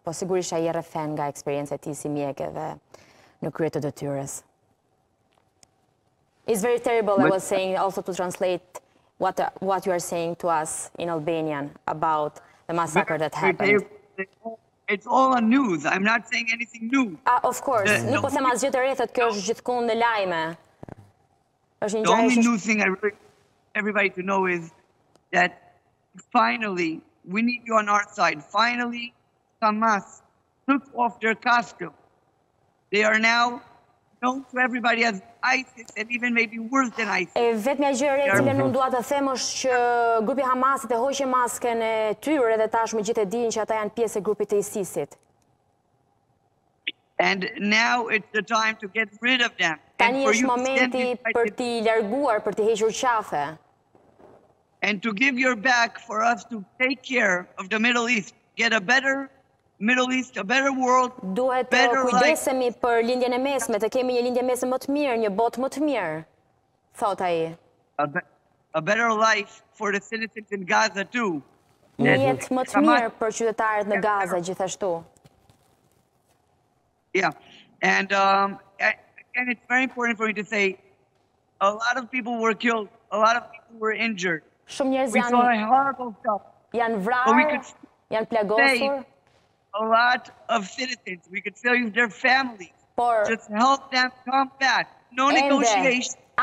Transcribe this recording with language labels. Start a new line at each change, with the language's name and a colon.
Albanian: Po sigurisht ai rrethen nga eksperjenca e tij si mjek edhe në krye të detyrës.
English: It's very terrible, I was saying, also to translate what you are saying to us in Albanian about the massacre that happened. It's all on news. I'm not saying anything new. Of course.
Albanian: Nuk po them asgjë të re, thotë kjo është gjithkund në lajme. Është një
English: The only new thing I really want everybody to know is that finally, we need you on our side. Finally, Hamas took off their costume. They are now known to everybody as ISIS and even maybe worse than ISIS.
Albanian: E vetmja gjë e re që unë dua të them është që grupi Hamasit e hoqi masken e tyre dhe tashmë gjithë e dinë që ata janë pjesë e grupit të ISIS-it.
English: And now it's the time to get rid of them.
Albanian: Tani është momenti për t'i larguar, për t'i hequr qafe.
English: And to give your back for us to take care of the Middle East, get a better Middle East, a better world,
Albanian: duhet të kujdesemi për lindjen e mesme, të kemi një lindje mesme më të mirë, një botë më të mirë, thot ai.
English: A better life for the citizens in Gaza too.
Albanian: Një jetë më të mirë për qytetarët në Gaza gjithashtu.
English: Yeah, and it's very important for me to say, a lot of people were killed, a lot of people were injured.
Albanian: Shumë njerëz
English: We saw horrible stuff.
Albanian: Janë vrarë, janë plagosur.
English: A lot of citizens, we could save their families, just help them come back, no negotiation.